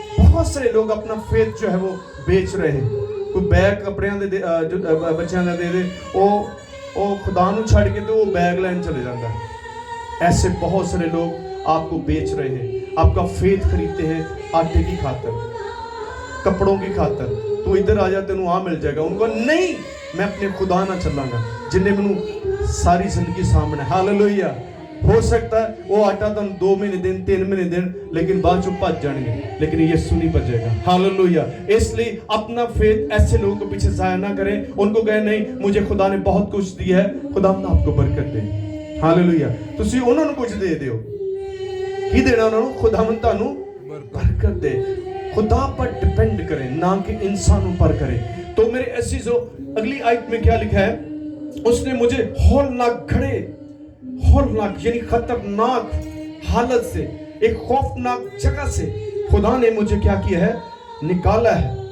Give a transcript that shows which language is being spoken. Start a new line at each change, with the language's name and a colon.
Hindi: बहुत सारे लोग अपना फेथ जो है वो बेच रहे हैं। कोई बैग कपड़े जो बच्चों का दे दे, वो खुदा नू छड़ के तो वो बैग लैन चले जाता है। ऐसे बहुत सारे लोग आपको बेच रहे हैं, आपका फेथ खरीदते हैं आटे की खातर, कपड़ों की खातर। तू इधर आ जा, तेनू आ मिल जाएगा। उनको नहीं,
Punjabi: ਮੈਂ ਆਪਣੇ ਖੁਦਾ ਨਾਲ ਚੱਲਾਂਗਾ ਜਿਨੇ ਮੈਨੂੰ ਸਾਰੀ ਜ਼ਿੰਦਗੀ ਸਾਹਮਣੇ। ਹਾਲੇਲੂਇਆ। ਹੋ ਸਕਦਾ ਹੈ ਉਹ ਆਟਾ ਤੁਹਾਨੂੰ 2 ਮਹੀਨੇ ਦੇਣ, 3 ਮਹੀਨੇ ਦੇਣ,
Hindi: लेकिन बाद चो भज जाएंगे, लेकिन यीशु नहीं भजेगा। हालेलुया। इसलिए अपना फेथ ऐसे लोगों के पीछे जाया ना करें, उनको कहें नहीं मुझे खुदा ने बहुत कुछ दिया है, खुदा आपको बरकत दे। हालेलुया। तुसी उन्होंने कुछ दे दियो, की देना उन्होंने, खुदा ਤੁਹਾਨੂੰ बरकत दे। खुदा पर डिपेंड करें ना कि इंसानों पर करें। तो मेरे अजीजों अगली आयत में क्या लिखा है, उसने मुझे हौलनाक घड़े, हौलनाक यानी खतरनाक हालत से, एक खौफनाक जगह से खुदा ने मुझे क्या किया है, निकाला है।